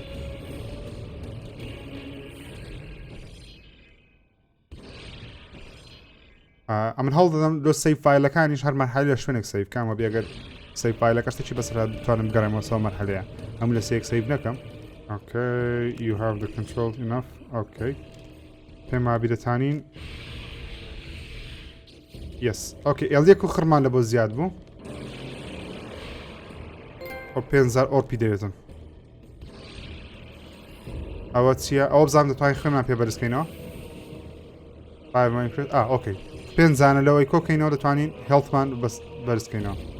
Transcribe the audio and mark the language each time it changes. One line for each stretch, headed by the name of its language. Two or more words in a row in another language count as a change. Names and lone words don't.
Central Kurdish: ئەمن هەڵ دەدەم لۆ سەیڤ فایلەکانیش هەر مەرحەلە لە شوێنێک سەیڤ کامە بێگەر سەیڤ فایلەکەش تێکی بەسەر بتوانم بگەڕێمەوە سەوە مەرحەلەیە هەموو لە سەیەک سەیڤ نەکەم ئۆکەی
English: you have the control enough
Central Kurdish: ئۆکەی پێم وابی دەتانین
English: yes okay
Central Kurdish: ئێڵدێک و خڕمان لە بۆ زیاد بوو ئەو 5000 ئۆرپی دەوێتن ئەوە چییە؟ ئەوە بزانام دەتوانین خوێنمان پێ بەرزکەینەوە. کرد ئۆکەی پێنجانە لەوەی کۆکەینەوە دەتوانین هێڵتمان بەرزکەینەوە.